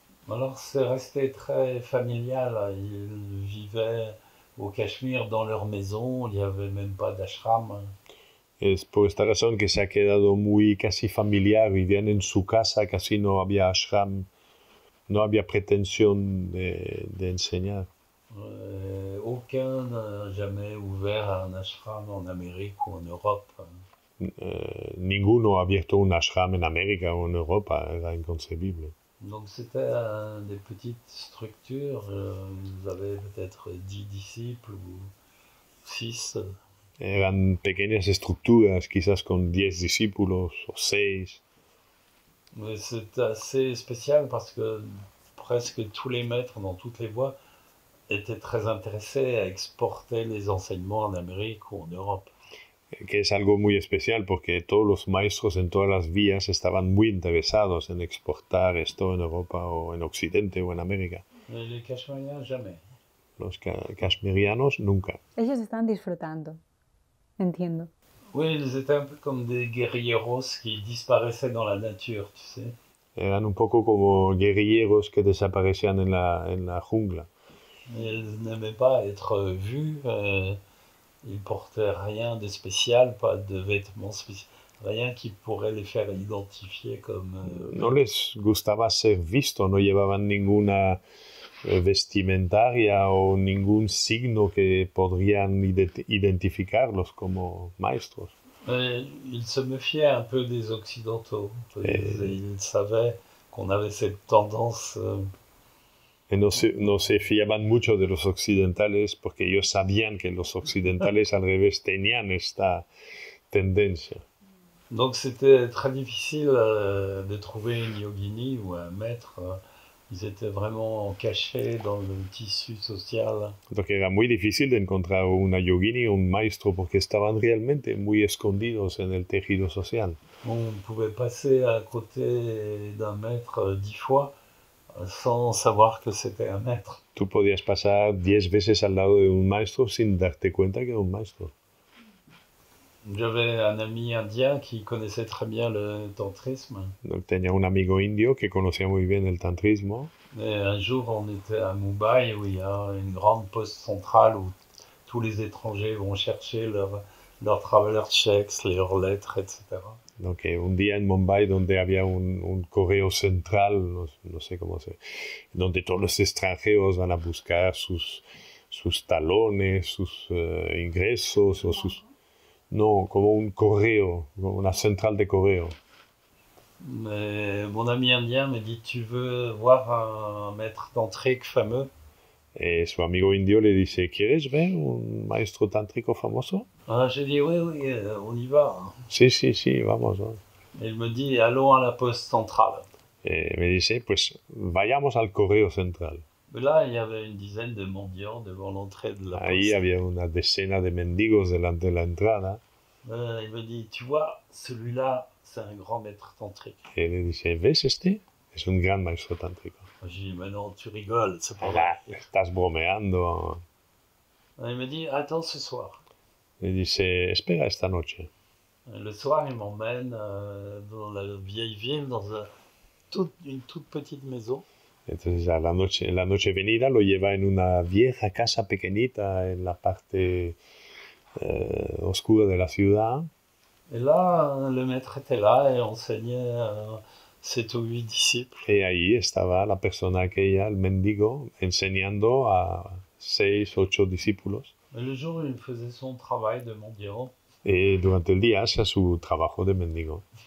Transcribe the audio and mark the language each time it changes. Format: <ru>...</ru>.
<fr>Alors c'est resté très familial. Ils vivaient au Cachemire dans leur maison, il n'y avait même pas d'ashram.</fr> <es>Es por esta razón que se ha quedado muy casi familiar, vivían en su casa, casi no había ashram, no había pretensión de enseñar.</es> <fr>Aucun n'a jamais ouvert un ashram en Amérique ou en Europe.</fr> <es>Ninguno ha abierto un ashram en América o en Europa, era inconcebible.</es> <fr>Donc c'était des petites structures, ils avaient peut-être 10 disciples ou 6.</fr> <es>Eran pequeñas estructuras, quizás con 10 discípulos o 6.</es> <fr>Mais c'est assez spécial parce que presque tous les maîtres dans toutes les voies étaient très intéressés à exporter les enseignements en Amérique ou en Europe.</fr> <es>Que es algo muy especial porque todos los maestros en todas las vías estaban muy interesados en exportar esto en Europa o en Occidente o en América.</es> <fr>Mais les Cachemiriens, jamais.</fr> <es>Los cashmerianos nunca. Ellos están disfrutando, entiendo.</es> <fr>Oui, ils étaient un peu comme des guerrilleros qui disparaissaient dans la nature, tu sais.</fr> <es>Eran un poco como guerrilleros que desaparecían en la jungla.</es> <fr>Ils n'aimaient pas être vus. Ils portaient rien de spécial, pas de vêtements spéciaux, rien qui pourrait les faire identifier comme...</fr> <es>No les gustaba ser visto, no llevaban ninguna vestimentaria o ningún signo que podrían identificarlos como maestros.</es> <fr>Ils se méfiaient un peu des Occidentaux. Ils savaient qu'on avait cette tendance...</fr> <es>No se fiaban mucho de los occidentales porque ellos sabían que los occidentales al revés tenían esta tendencia.</es> <fr>Donc c'était très difficile de trouver une yogini ou un maître. Ils étaient vraiment cachés dans le tissu social.</fr> <es>Donc era muy difícil de encontrar una yogini o un maestro porque estaban realmente muy escondidos en el tejido social.</es> <fr>On pouvait passer à côté d'un maître 10 fois sans savoir que c'était un maître.</fr> <es>Tú podías pasar 10 veces al lado de un maestro sin darte cuenta que era un maestro.</es> <fr>J'avais un ami indien qui connaissait très bien le tantrisme.</fr> <es>Donc, tenía un amigo indio que conocía muy bien el tantrismo.</es> <fr>Et un jour, on était à Mumbai où il y a une grande poste centrale où tous les étrangers vont chercher leurs traveler checks, leurs lettres, etc.</fr> <es>Donc, un día en Mumbai donde había un correo central, no sé cómo se... donde todos los extranjeros van a buscar sus talones, sus ingresos o sus... No, como un correo, como una central de correo.</es> <fr>Mais mon ami indien me dit, tu veux voir un maître tantrique fameux?</fr> <es>Su amigo indio le dice, ¿quieres ver un maestro tántrico famoso?</es> <fr>Ah, j'ai dit, oui, on y va.</fr> <es>Sí, vamos.</es> <fr>Et il me dit, allons à la poste centrale.</fr> <es>Me dice, pues vayamos al correo central.</es> <fr>Mais là, il y avait une dizaine de mendiants devant l'entrée de la poste.</fr> <es>Ahí había una decena de mendigos delante de la entrada.</es> <fr>Il me dit, tu vois, celui-là, c'est un grand maître tantrique.</fr> <es>Et le dice, ¿ves este? Es un gran maestro tántrico.</es> <fr>J'ai dit, mais non, tu rigoles, c'est pas vrai. vrai.</fr> <es>Estás bromeando.</es> <fr>Il me dit, attends ce soir.</fr> <es>Le dice, espera esta noche.</es> <fr>Le soir, il m'emmène dans la vieille ville, dans une toute petite maison.</fr> <es>Entonces, en la noche venida lo lleva en una vieja casa pequeñita en la parte oscura de la ciudad.</es> <fr>Et là, le maître était là et enseignait 7 ou 8 disciples.</fr> <es>Y ahí estaba la persona aquella, el mendigo, enseñando a 6, 8 discípulos.</es> <fr>Et le jour, il faisait son travail de mendiant.</fr> <es>Y durante el día hacía su trabajo de mendigo.</es>